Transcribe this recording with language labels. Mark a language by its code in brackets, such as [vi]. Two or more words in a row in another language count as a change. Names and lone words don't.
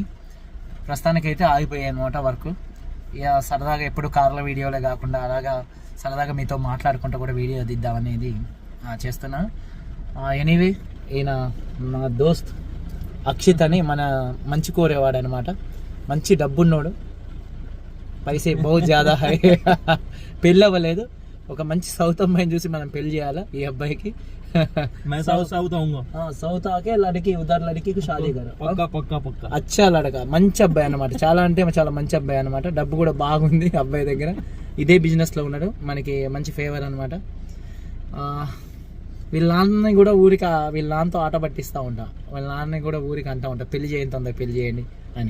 [te] ప్రస్తుతానికి అయితే ఆగిపోయాయి అనమాట వర్క్. ఇక సరదాగా ఎప్పుడు కార్ల వీడియోలే కాకుండా అలాగా సరదాగా మీతో మాట్లాడుకుంటూ కూడా వీడియో దిద్దామనేది చేస్తున్నాను. ఎనీవే, ఈయన నా దోస్త్ అక్షిత్ అని, మన మంచి కోరేవాడు అనమాట. మంచి డబ్బున్నోడు, [hi] पैसे बहुत ज़्यादा है. [te] పెళ్ళి అవ్వలేదు. ఒక మంచి సౌత్ అమ్మాయిని చూసి మనం పెళ్లి చేయాలా ఈ అబ్బాయికి. [hi] साउथ आके लड़की उधर लड़की को शादी करो. पक्का अच्छा लड़का. [te] మంచి అబ్బాయి అనమాట. చాలా అంటే చాలా మంచి అబ్బాయి అనమాట. డబ్బు కూడా బాగుంది అబ్బాయి దగ్గర. ఇదే బిజినెస్ లో ఉన్నాడు. మనకి మంచి ఫేవర్ అనమాట. వీళ్ళ నాన్నని కూడా ఊరికి, వీళ్ళ నాన్నతో ఆట పట్టిస్తూ ఉంటా. వాళ్ళ నాన్నని కూడా ఊరికి అంటూ ఉంటా, పెళ్లి చేయండి, తొందర పెళ్లి చేయండి అని.